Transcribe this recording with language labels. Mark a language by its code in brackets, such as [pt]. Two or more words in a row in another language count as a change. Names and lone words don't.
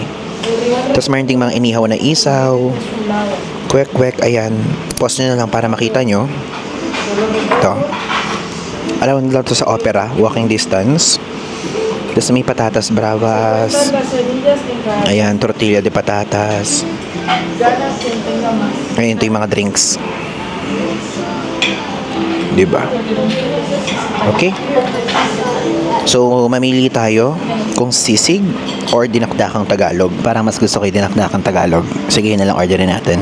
[tl] Tapos mayroon ding mga inihaw na isaw. Kwek-kwek, ayan. Pause nyo na lang para makita nyo. Ito. Alam nyo to sa Opera, [en] walking distance. [tl] Tapos may patatas bravas. Ayan, tortilla de patatas. Ayan, ito yung mga drinks. Diba? Okay? So, mamili tayo kung sisig or dinakdakang Tagalog. Parang mas gusto ko yung dinakdakang Tagalog. Sige, yun na lang orderin natin.